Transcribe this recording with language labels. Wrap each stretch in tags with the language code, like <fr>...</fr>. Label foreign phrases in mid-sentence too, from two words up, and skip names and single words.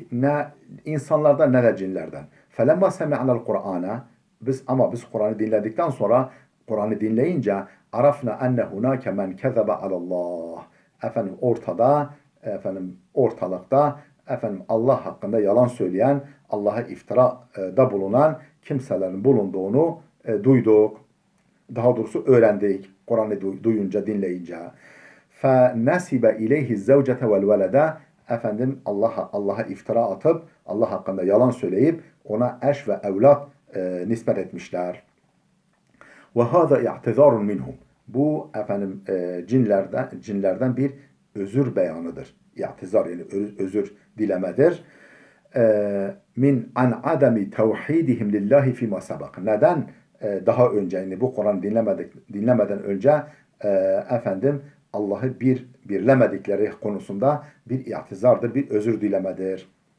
<tr>Ne insanlardan ne de cinlerden.</tr> <ar>فلما سمعنا القرآن</ar> <tr>biz Kur'an'ı dinledikten sonra Kur'an'ı dinleyince</tr> <ar>عرفنا أن هناك من كذب على الله.</ar> <tr>Ortalıkta Allah hakkında yalan söyleyen, Allah'a iftirada bulunan kimselerin bulunduğunu duyduk. Daha doğrusu öğrendik. Kur'an'ı duyunca, dinleyince.</tr> <ar>فَنَسِبَ اِلَيْهِ الزَّوْجَةَ وَالْوَلَدَ</ar> <tr>Allah'a iftira atıp, Allah hakkında yalan söyleyip, ona eş ve evlat nispet etmişler.</tr> <ar>وَهَذَا اِعْتِذَارٌ مِنْهُمْ</ar> <tr>Bu cinlerden bir özür beyanıdır. İ'tizar yani özür dilemedir.</tr> <ar>من عن عدم توحيدهم لله فيما سبق.</ar> <tr>Neden? Daha önce yani bu Kur'an dinlemeden önce Allah'ı birlemedikleri konusunda bir i'tizardır, bir özür dilemedir.</tr>